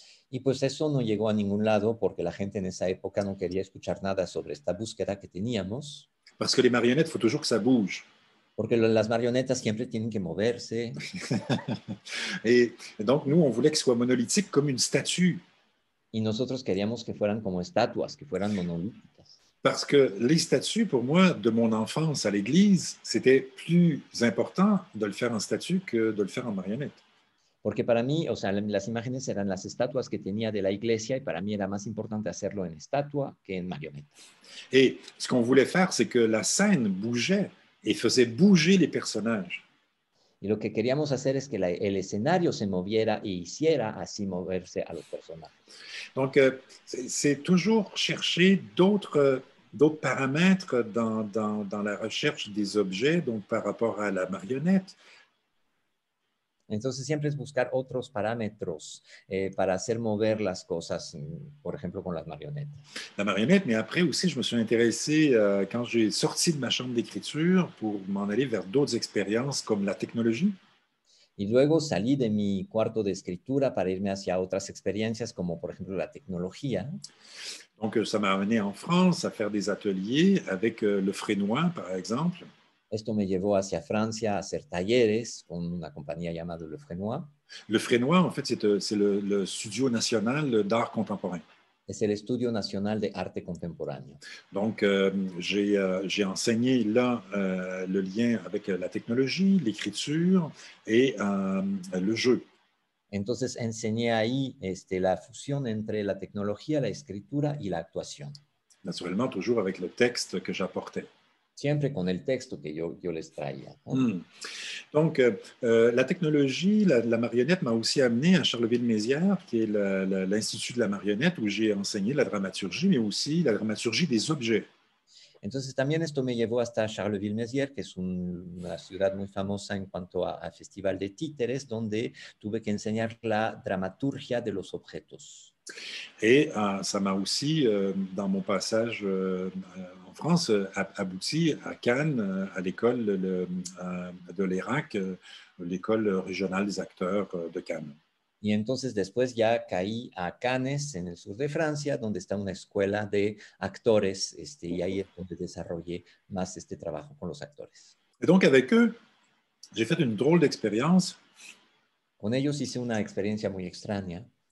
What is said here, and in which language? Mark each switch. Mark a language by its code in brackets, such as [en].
[es] Y pues eso no llegó a ningún lado porque la gente en esa época no quería escuchar nada sobre esta búsqueda que teníamos. [fr] Parce que les marionnettes, il faut toujours que ça bouge. [es] Porque las marionetas siempre tienen que moverse. [fr] Et donc, nous, on voulait qu'ils soient monolithiques comme une statue. [es] Y nosotros queríamos que fueran como estatuas, que fueran monolíticas. [fr] Parce que les statues, pour moi, de mon enfance à l'église, c'était plus important de le faire en statue que de le faire en marionnette. [es] Porque para mí, o sea, las imágenes eran las estatuas que tenía de la iglesia y para mí era más importante hacerlo en estatua que en marioneta. [fr] Et ce qu'on voulait faire, c'est que la scène bougeait et faisait bouger les personnages. [es] Y lo que queríamos hacer es que el escenario se moviera y hiciera así moverse a los personajes. [fr] Donc, c'est toujours chercher d'autres paramètres dans la recherche des objets, donc par rapport à la marionnette. [es] Entonces siempre es buscar otros parámetros para hacer mover las cosas, por ejemplo, con las marionetas. [fr] La marionnette, mais après aussi, je me suis intéressé quand j'ai sorti de ma chambre d'écriture pour m'en aller vers d'autres expériences comme la technologie. [es] Y luego salí de mi cuarto de escritura para irme hacia otras experiencias, como por ejemplo la tecnología. [fr] Donc, ça m'a amené en France à faire des ateliers avec le Frénois, par exemple. [es] Esto me llevó hacia Francia a hacer talleres con una compañía llamada Le Frénois. [fr] Le Frénois, en fait, c'est le studio national d'art contemporain. [es] Es el Estudio Nacional de Arte Contemporáneo. [fr] Donc, j'ai enseigné là le lien avec la technologie, l'écriture et le jeu. [es] Entonces enseñé ahí la fusión entre la tecnología, la escritura y la actuación. [fr] Naturellement, toujours avec le texte que j'apportais. [es] Siempre con el texto que yo les traía. [fr] Donc, la technologie, la marionnette m'a aussi amené à Charleville-Mézières, qui est l'Institut de la marionnette, où j'ai enseigné la dramaturgie, mais aussi la dramaturgie des objets. [es] Entonces también esto me llevó hasta Charleville-Mézières, que es una ciudad muy famosa en cuanto a festival de títeres, donde tuve que enseñar la dramaturgia de los objetos. [fr] Et ça m'a aussi, dans mon passage en France, abouti à Cannes, à l'école de l'ERAC, l'école régionale des acteurs de Cannes. [es] Y entonces después ya caí a Cannes, en el sur de Francia, donde está una escuela de actores, y ahí es donde desarrollé más este trabajo con los actores. [fr] Et donc, avec eux, j'ai fait une drôle d'expérience. [es] Con ellos hice una experiencia muy extraña.